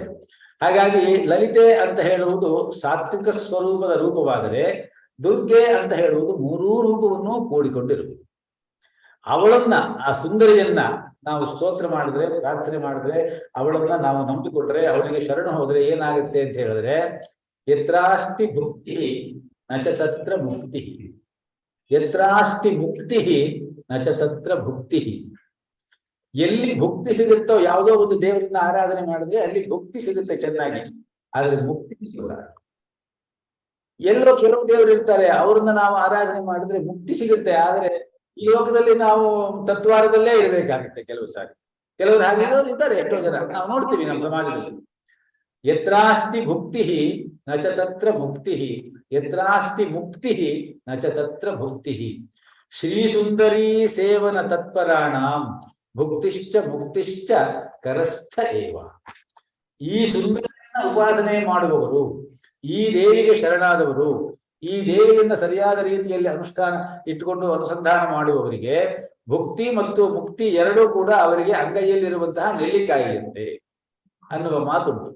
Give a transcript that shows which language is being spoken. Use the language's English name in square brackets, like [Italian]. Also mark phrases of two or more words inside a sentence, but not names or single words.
[Kannada] ಹಾಗಾಗಿ ಲಲಿತೆ ಅಂತ ಹೇಳುವುದು ಸಾತ್ವಿಕ ಸ್ವರೂಪದ ರೂಪವಾದರೆ, ದುರ್ಗೆ ಅಂತ ಹೇಳುವುದು ಮೂರೂ ರೂಪವನ್ನು ಕೂಡಿಕೊಂಡಿರುವುದು. ಅವಳನ್ನ, ಆ ಸುಂದರಿಯನ್ನ ನಾವು ಸ್ತೋತ್ರ ಮಾಡಿದ್ರೆ, ಪ್ರಾರ್ಥನೆ ಮಾಡಿದ್ರೆ, ಅವಳನ್ನ ನಾವು ನಂಬಿಕೊಂಡ್ರೆ, ಅವಳಿಗೆ ಶರಣ ಹೋದ್ರೆ ಏನಾಗುತ್ತೆ ಅಂತ ಹೇಳಿದ್ರೆ, [Sanskrit] ಯತ್ರಾಸ್ತಿ ಭುಕ್ತಿ ನಚ ತತ್ರ ಮುಕ್ತಿ, ಯತ್ರಾಸ್ತಿ ಮುಕ್ತಿ ನಚ ತತ್ರ ಭುಕ್ತಿ. [Kannada] ಎಲ್ಲಿ ಭುಕ್ತಿ ಸಿಗುತ್ತೋ, ಯಾವುದೋ ಒಂದು ದೇವರನ್ನ ಆರಾಧನೆ ಮಾಡಿದ್ರೆ ಅಲ್ಲಿ ಭುಕ್ತಿ ಸಿಗುತ್ತೆ ಚೆನ್ನಾಗಿ, ಆದ್ರೆ ಮುಕ್ತಿ ಸಿಗಲ್ಲ. ಎಲ್ಲೋ ಕೆಲವು ದೇವರು ಇರ್ತಾರೆ, ಅವ್ರನ್ನ ನಾವು ಆರಾಧನೆ ಮಾಡಿದ್ರೆ ಮುಕ್ತಿ ಸಿಗುತ್ತೆ, ಆದ್ರೆ ಈ ಲೋಕದಲ್ಲಿ ನಾವು ತತ್ವಾರದಲ್ಲೇ ಇರಬೇಕಾಗುತ್ತೆ ಕೆಲವು ಸಾರಿ. ಕೆಲವರು ಹಾಗಿರೋರು ಇದ್ದಾರೆ, ಎಷ್ಟೋ ಜನ ನಾವು ನೋಡ್ತೀವಿ ನಮ್ಮ ಸಮಾಜದಲ್ಲಿ. [Sanskrit] ಯತ್ರಾಸ್ತಿ ಭುಕ್ತಿ ನಚ ತತ್ರ ಮುಕ್ತಿ, ಯತ್ರಾಸ್ತಿ ಮುಕ್ತಿ ನಚ ತತ್ರ ಭುಕ್ತಿ. ಶ್ರೀ ಸುಂದರಿ ಸೇವನ ತತ್ಪರಾಣಾಂ ಭುಕ್ತಿಶ್ಚ ಮುಕ್ತಿಶ್ಚ ಕರಸ್ಥ ಏವ. [Kannada] ಈ ಸುಂದರಿಯನ್ನ ಉಪಾಸನೆ ಮಾಡುವವರು, ಈ ದೇವಿಗೆ ಶರಣಾದವರು, ಈ ದೇವಿಯನ್ನ ಸರಿಯಾದ ರೀತಿಯಲ್ಲಿ ಅನುಷ್ಠಾನ ಇಟ್ಟುಕೊಂಡು ಅನುಸಂಧಾನ ಮಾಡುವವರಿಗೆ ಭುಕ್ತಿ ಮತ್ತು ಮುಕ್ತಿ ಎರಡೂ ಕೂಡ ಅವರಿಗೆ ಅಂಗೈಯಲ್ಲಿರುವಂತಹ ನೆಲ್ಲಿಕಾಯಿಯಂತೆ ಅನ್ನುವ ಮಾತುಂಟು.